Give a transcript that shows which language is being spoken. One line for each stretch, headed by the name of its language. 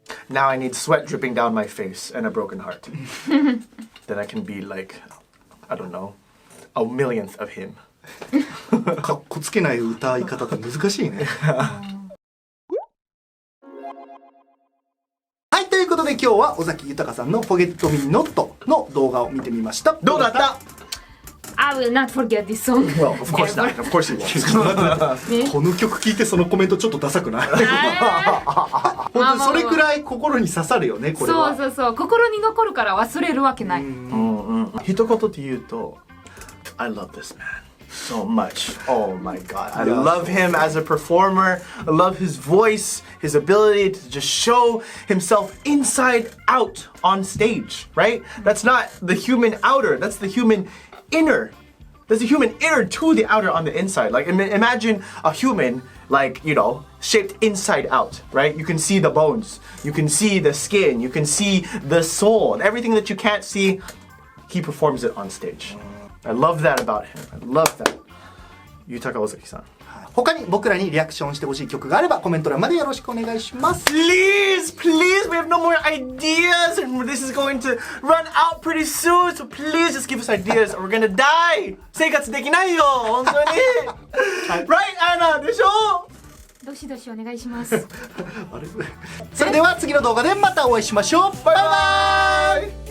English: Now I need sweat dripping down my face and a broken heart. Then I can be like, I don't know, a millionth of him.
Japanese: かっこつけない歌い方って難しいね。はい、ということで今日は尾崎豊さんの Forget Me Not の動画を見てみました。どうだった
English: I will not forget this song. Well, of course not. Of course you won't.
Japanese: この曲聴いてそのコメントちょっとダサくない？本当にそれくらい心に刺さるよね、これは。そう心に残るから忘れるわけない。
English: 一言で言うと I love this man so much. Oh my god. I love him as a performer. I love his voice, his ability to just show himself inside out on stage, right? That's not the human outer, that's the human inner. There's a human inner to the outer on the inside. Like imagine a human shaped inside out, right? You can see the bones, you can see the skin, you can see the soul, and everything that you can't see, he performs it on stage. I love that about him. I love that. Yutaka Ozaki-san.
Japanese: 他に僕らにリアクションしてほしい曲があればコメント欄までよろしくお願いします。
English: Please, please, we have no more ideas, and this is going to run out pretty soon. So please just give us ideas, or we're gonna die.
Japanese: 生活できないよ、本当に。 Right, Anna でしょ？どしどしお願いします。あれそれでは次の動画でまたお会いしましょう。バイバイ。